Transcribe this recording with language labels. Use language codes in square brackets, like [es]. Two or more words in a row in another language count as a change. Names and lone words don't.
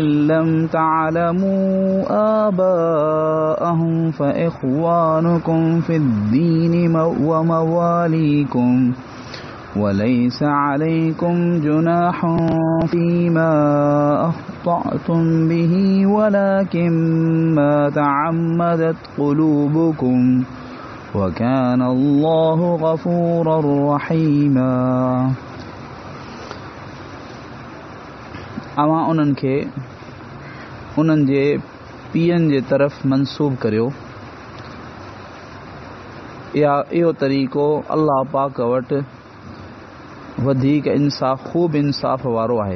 [ar] لم تعلموا آباءهم فإخوانكم في الدين ومواليكم وليس عليكم جناح فيما أخطأتم به ولكن ما تعمدت قلوبكم وكان الله غفورا رحيما. [sd] अवां उन्हनि खे उन्हनि जे पीअनि जे तरफ़ मंसूब करियो. इहो तरीक़ो अल्लाह पाक वटि वधीक ख़ूब इंसाफ़ वारो आहे.